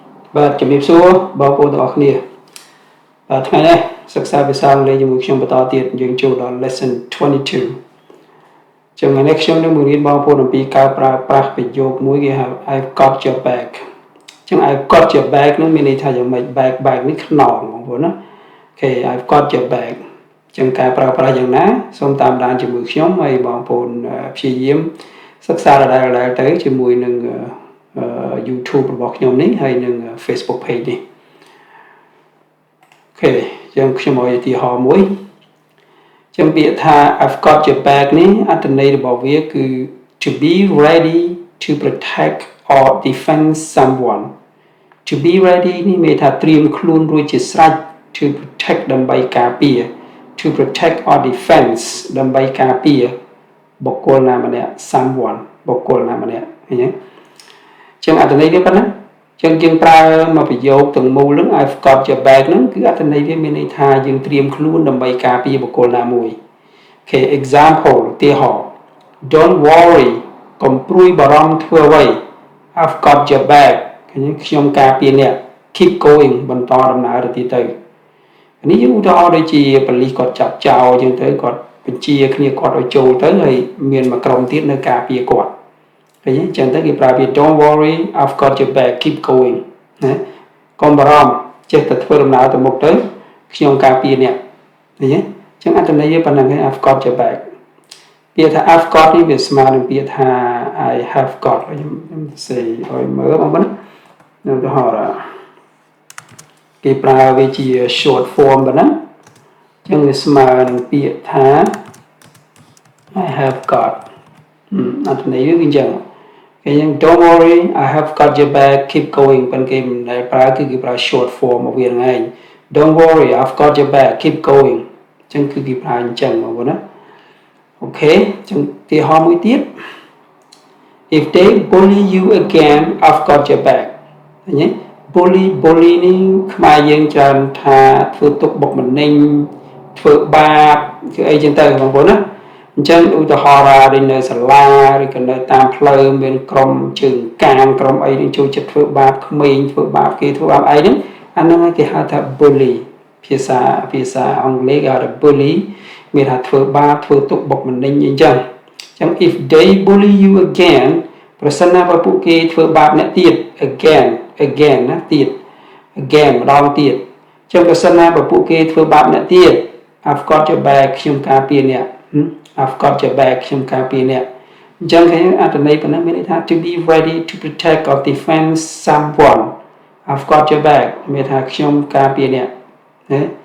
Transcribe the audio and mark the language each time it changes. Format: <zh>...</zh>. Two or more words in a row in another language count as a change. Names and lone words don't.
<km>បាទជំរាបសួរបងប្អូនទាំងអស់គ្នាបាទថ្ងៃនេះសិក្សាភាសាអង់គ្លេសជាមួយខ្ញុំបន្តទៀតយើងចូលដល់ lesson 22 ចឹងថ្ងៃនេះខ្ញុំនឹងបង្រៀនបងប្អូនអំពីការប្រើប្រាស់ប្រយោគមួយគេហៅ</km> <en>I've got your back</en> <km>ចឹង</km> <en>I've got your back</en> <km>នឹងមានន័យថាយ៉ាងម៉េច back នេះខ្នងបងប្អូនណាអូខេ</km> <en>I've got your back</en> <km>ចឹងការប្រើប្រាស់យ៉ាងណាសូមតាមដានជាមួយខ្ញុំហើយបងប្អូនព្យាយាមសិក្សាដដែលៗទៅជាមួយនឹងYouTube របស់ខ្ញុំនេះហើយនឹង Facebook page នេះ អូខេចឹងខ្ញុំឲ្យឧទាហរណ៍មួយចឹងពាក្យថា</km> <en>I've got your back</en> <km>នេះអត្ថន័យរបស់វាគឺ</km> <en>to be ready to protect or defend someone to be ready</en> <km>នេះមានថាត្រៀមខ្លួនរួចជាស្រេច</km> <en>to protect</en> <km>ដើម្បីការពារ</km> <en>to protect or defense</en> <km>ដើម្បីការពារបុគ្គលណាម្នាក់ someone បុគ្គលណាម្នាក់ឃើញទេចឹងអត្ថន័យវាប៉ុណ្ណាចឹងយើងប្រើមកប្រយោគទាំងមូលហ្នឹង</km> <en>I've got your back</en> <km>ហ្នឹងគឺអត្ថន័យវាមានន័យថាយើងត្រៀមខ្លួនដើម្បីការពារបុគ្គលណាមួយអូខេ example ឧទាហរណ៍</km> <en>Don't worry</en> <km>កុំព្រួយបារម្ភធ្វើអ្វី</km> <en>I've got your back</en> <km>ឃើញខ្ញុំការពារអ្នក</km> <en>keep going</en> <km>បន្តដំណើរទៅទៀតទៅនេះយើងឧ ទាហរណ៍ដូចជាប៉ូលីសគាត់ចាប់ចោលចឹងទៅគាត់បញ្ជាគ្នាគាត់ឲ្យចូលទៅហើយមានមួយក្រុមទៀតនៅ ការពារគាត់ឃើញចឹងទៅគេប្រើពាក្យ</km> <en>Don't worry I've got your back keep going</en> <km>ណាកុំបារម្ភចេះតែធ្វើដំណើរទៅមុខទៅខ្ញុំការពារអ្នកឃើញចឹងអត្ថន័យវាប៉ុណ្ណឹងឯង</km> <en>I've got your back</en> <km>ពាក្យថា</km> <en>I've got</en> <km>នេះវាស្មើនឹងពាក្យថា</km> <en>I have got</en> <km>ខ្ញុំសេឲ្យមើលបងប្អូនឧទាហរណ៍គេប្រើវាជា</km> <en>short form</en> <km>ប៉ុណ្ណឹងចឹងវាស្មើនឹងពាក្យថា</km> <en>I have got</en> <km>អត្ថន័យវាគឺចឹងគេយ៉ាង</km> <en>Don't worry I have got your back keep going</en> <km>ប៉ុន្តែគេមិនដែលប្រើគឺគេប្រើ</km> <en>short form</en> <km>មកវាហ្នឹងឯង</km> <en>Don't worry I've got your back keep going</en> <km>ចឹងគឺគេប្រើអញ្ចឹងបងប្អូនណាអូខេចឹងឧទាហរណ៍មួយទៀត</km> <en>If they bully you again I've got your back</en> <km>ឃើញទេ bully នេះខ្មែរយើងច្រើនថាធ្វើទុកបុកម្នេញធ្វើបាបគឺអីចឹងទៅបងប្អូនណាអញ្ចឹងឧទាហរណ៍ដូចនៅសាលាឬក៏នៅតាម ផ្លូវមានក្រុមជើងកាងក្រុមអីនឹងចូលចិត្តធ្វើបាបក្មេងធ្វើបាបគេធ្វើបាបអីហ្នឹងអាហ្នឹងគេហៅថា bully ភា សាអង់គ្លេសគេហៅថា bully មានថាធ្វើបាបធ្វើទុកបុកម្នេញអីចឹងអញ្ចឹង</km> <en>if they bully you again</en> <km>ប្រ សិនណាបើពួកគេធ្វើបាបអ្នកទៀត again ណាទៀត again ម្ដងទៀតអញ្ចឹងប្រសិនណាបើពួកគេធ្វើបាបអ្នកទៀត</km> <en>I've got your back</en> <km>ខ្ញុំការពារអ្នក</km> <en>I've got your back</en> <km>ខ្ញុំការពារអ្នកអញ្ចឹងគេអត្ថន័យប៉ុណ្ណឹងមានន័យថា</km> <en>to be ready to protect or defend someone I've got your back</en> <km>មានថាខ្ញុំការពារអ្នកណា</km>